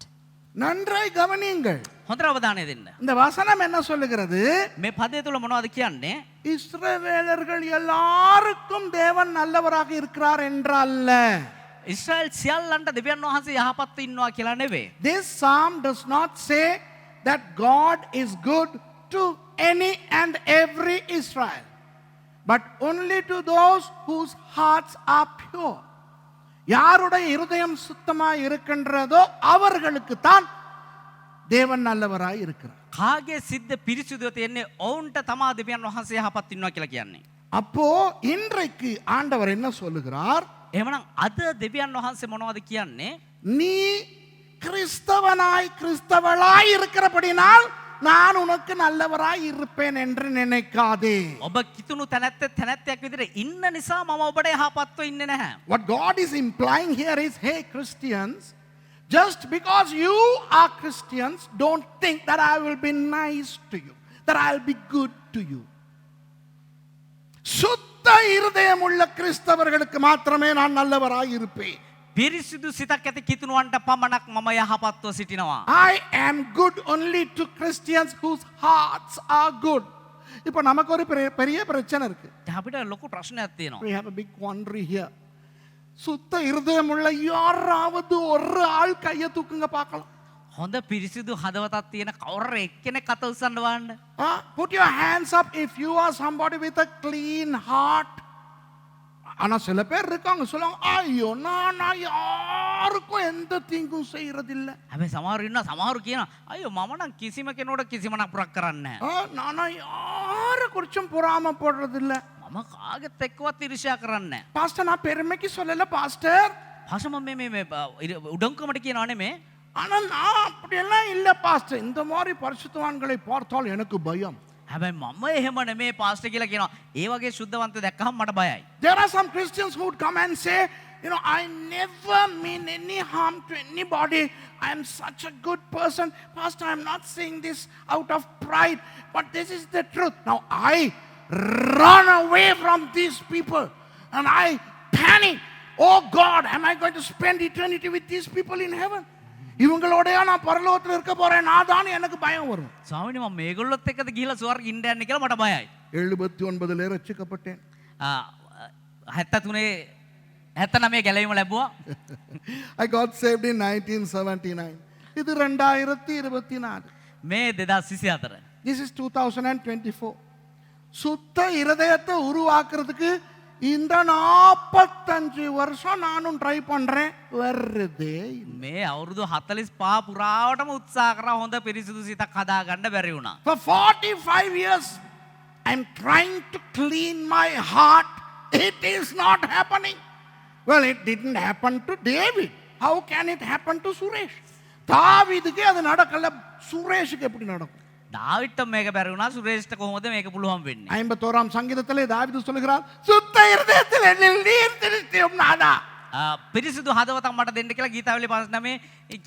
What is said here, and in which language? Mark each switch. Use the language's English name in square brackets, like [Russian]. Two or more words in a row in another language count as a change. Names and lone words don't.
[Tamil] நன்றாய் கவனியுங்கள். [Sinhala] හොඳට අවධානය දෙන්න. [Tamil] இந்த வசனம் என்ன சொல்லுகிறது? [Sinhala] මේ පදය තුල මොනවද කියන්නේ? [Tamil] இஸ்ரவேலர்கள் எல்லாருக்கும் தேவன் நல்லவராக இருக்கிறார் என்றல்ல. [Sinhala] ඉස්රායල් සියල්ලන්ට දෙවියන් වහන්සේ යහපත්ව ඉන්නවා කියලා නෙවෙයි. [English] This psalm does not say that God is good to any and every Israel, but only to those whose hearts are pure. [Tamil] யாருடைய இருதயம் சுத்தமாய் இருக்கின்றதோ அவர்களுக்கு தான் தேவன் நல்லவராய் இருக்கிறார். [Sinhala] කාගේ සිද්ද පිරිසිදුව තියෙන්නේ ඔවුන්ට තමා දෙවියන් වහන්සේ යහපත් ඉන්නවා කියලා කියන්නේ. [Tamil] அப்போ இன்றைக்கு ஆண்டவர் என்ன சொல்லுகிறார்? [Sinhala] එහෙමනම් අද දෙවියන් වහන්සේ මොනවද කියන්නේ? [Tamil] நீ கிறிஸ்தவனாய் இருக்கிறபடினால் நான் உனக்கு நல்லவராய் இருப்பேன் என்று நினைக்காதே. [Sinhala] ඔබ කිතුණු තැනැත්තෙක් විදිහට ඉන්න නිසා මම ඔබට යහපත්ව ඉන්නේ නැහැ. [English] What God is implying here is, hey Christians, just because you are Christians, don't think that I will be nice to you, that I'll be good to you. [Tamil] சுத்த இருதயம் உள்ள கிறிஸ்தவர்களுக்கு மாத்திரமே நான் நல்லவராய் இருப்பேன். [Sinhala] පිරිසිදු සිතක් ඇති කිතුණුවන්ට පමණක් මම යහපත්ව සිටිනවා. [English] I am good only to Christians whose hearts are good. [Tamil] இப்போ நமக்கு ஒரு பெரிய பிரச்சனை இருக்கு. [Sinhala] අපිට ලොකු ප්‍රශ්නයක් තියෙනවා. [English] We have a big quandary here. [Tamil] சுத்த இருதயம் உள்ள யாராவது ஒரு ஆள் கையை தூக்குங்க பார்க்கலாம். [Sinhala] හොඳ පිරිසිදු හදවතක් තියෙන කවුරු එක්කෙනෙක් අත උස්සන්න වන්න. [English] Put your hands up if you are somebody with a clean heart. [Tamil] ஆனா சில பேர் இருக்காங்க சொல்லுவாங்க, ஐயோ நான் யாருக்கும் எந்த தீங்கும் செய்யறதில்லை. [Sinhala] හැබැයි සමහරු ඉන්නවා සමහරු කියනවා අයියෝ මම නම් කිසිම කෙනෙකුට කිසිම නපුරක් කරන්නේ නැහැ. [Tamil] நானா யாரை குறிச்சும் பொறாம போடுறதில்லை. [Sinhala] මම කාගෙත් එක්කවත් ඉරිෂා කරන්නේ නැහැ. [Tamil] பாஸ்டர் நான் பெருமைக்கு சொல்லல பாஸ்டர். [Sinhala] පාෂ මම මේ උඩංකමට කියනවා නෙමේ. [Tamil] ஆனா நான் அப்படியெல்லாம் இல்லை பாஸ்டர். இந்த மாதிரி பரிசுத்தவான்களை பார்த்தால் எனக்கு பயம். [Sinhala] හැබැයි මම එහෙම නෙමේ පාස්ටර් කියලා කියනවා. ඒ වගේ සුද්ධවන්තයෝ දැක්කහම මට බයයි. [English] There are some Christians who would come and say, you know, I never mean any harm to anybody. I am such a good person. Pastor, I am not saying this out of pride, but this is the truth. Now I run away from these people and I panic. Oh God, am I going to spend eternity with these people in heaven? [Tamil] இவங்களோடயா நான் பரலோகத்தில் இருக்க போறேன் நான் எனக்கு பயம் வரும். [Sinhala] ස්වාමීනි මම මේගොල්ලොත් එක්කද ගිහිලා ස්වර්ගෙ ඉන්න යන්නේ කියලා මට බයයි. [Tamil] 79 ரட்சிக்கப்பட்டேன். [Sinhala] 79 ගැලවීම ලැබුවා. [English] I got saved in 1979. [Tamil] இது 2024. [Sinhala] මේ 2024. [English] This is 2024. [Tamil] சுத்த இருதயத்தை உருவாக்குறதுக்கு இந்த 45 வருஷம் நானும் ட்ரை பண்றேன். வருதே [Sinhala] මේ අවුරුදු 45 පුරාවටම උත්සාහ කරා හොඳ පිරිසිදු සිතක් හදා ගන්න බැරි වුණා. [English] For 45 years I'm trying to clean my heart. It is not happening. Well, it didn't happen to David. How can it happen to Suresh? [Tamil] தாவீதுக்கு அது நடக்கல, சுரேஷுக்கு எப்படி நடக்கும்? [Sinhala] දාවිඩ්ට මේක බැරි වුණා සුරේෂ්ට කොහොමද මේක පුළුවන් වෙන්නේ? [Tamil] 51ஆம் சங்கீதத்திலே தாவீது சொல்கிறார், சுத்த இருதயத்தில் என்னில் நீர் திருஷ்டியும் நானா. [Sinhala] පිරිසිදු හදවතක් මට දෙන්න කියලා ගීතාවලියේ 59